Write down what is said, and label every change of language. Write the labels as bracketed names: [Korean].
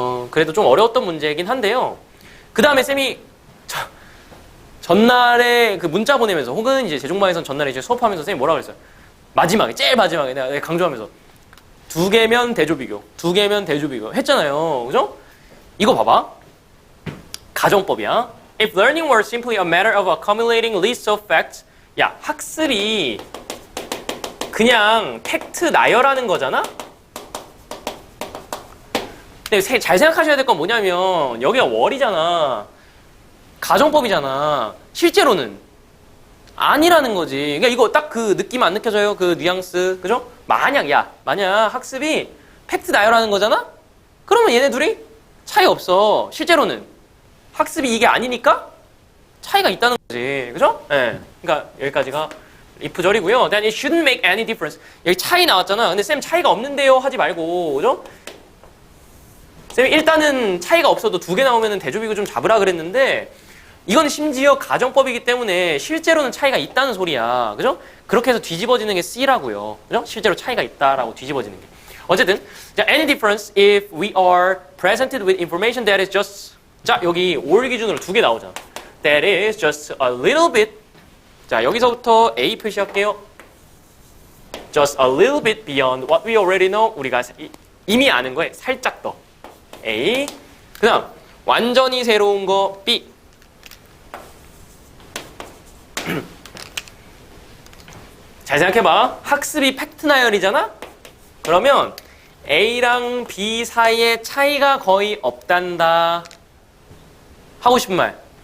[Korean] 그래도 좀 어려웠던 문제이긴 한데요. 그 다음에 쌤이 전날에 그 문자 보내면서 혹은 이제 제종방에선 전날에 이제 수업하면서 선생님이 뭐라 그랬어요? 마지막에 제일 마지막에 내가 강조하면서 두 개면 대조비교, 두 개면 대조비교 했잖아요. 그죠? 이거 봐봐. 가정법이야. [English] If learning were simply a matter of accumulating lists of facts, [Korean] 야, 학습이 그냥 팩트 나열하는 거잖아? 근데 잘 생각하셔야 될 건 뭐냐면 여기가 월이잖아. 가정법이잖아. 실제로는 아니라는 거지. 그러니까 이거 딱 그 느낌 안 느껴져요? 그 뉘앙스. 그죠? 만약 학습이 팩트 나열하는 거잖아? 그러면 얘네 둘이 차이 없어. 실제로는. 학습이 이게 아니니까 차이가 있다는 거지. 그죠? 예. 네. 그러니까 여기까지가 if절이고요. [English] Then it shouldn't make any difference. [Korean] 여기 차이 나왔잖아. 근데 쌤 차이가 없는데요? 하지 말고. 그죠? 쌤이 일단은 차이가 없어도 두 개 나오면 대조비교 좀 잡으라 그랬는데 이건 심지어 가정법이기 때문에 실제로는 차이가 있다는 소리야. 그죠? 그렇게 해서 뒤집어지는 게 C라고요. 그죠? 실제로 차이가 있다라고 뒤집어지는 게. 어쨌든, 자, [English] any difference if we are presented with information that is just, [Korean] 자, 여기 올 기준으로 두 개 나오잖아. [English] That is just a little bit. [Korean] 자, 여기서부터 A 표시할게요. [English] Just a little bit beyond what we already know. [Korean] 우리가 이미 아는 거에 살짝 더. A. 그 다음, 완전히 새로운 거 B. 잘 생각해봐. 학습이 팩트 나열이잖아? 그러면 A랑 B 사이에 차이가 거의 없단다. 하고 싶은 말.